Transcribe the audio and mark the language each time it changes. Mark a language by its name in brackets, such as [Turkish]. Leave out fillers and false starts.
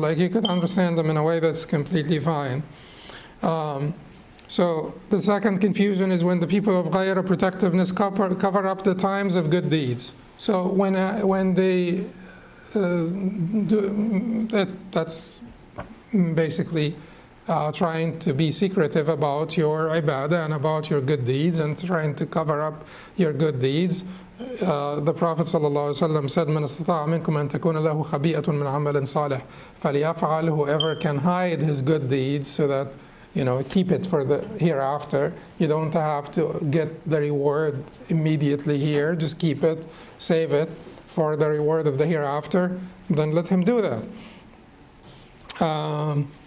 [English] Like, you could understand them in a way that's completely fine. So the second confusion is when the people of ghayra, protectiveness, cover up the times of good deeds. So when they do that's basically trying to be secretive about your ibadah and about your good deeds and trying to cover up your good deeds. The Prophet ﷺ said, [Arabic] مَنْ اسْتَطَاعَ مِنْكُمْ أَنْ تَكُونَ لَهُ خَبِيئَةٌ مِنْ عَمَلٍ صَالِحٍ فَلْيَفْعَلْ. [English] Whoever can hide his good deeds so that, keep it for the hereafter. You don't have to get the reward immediately here. Just keep it, save it for the reward of the hereafter. Then let him do that.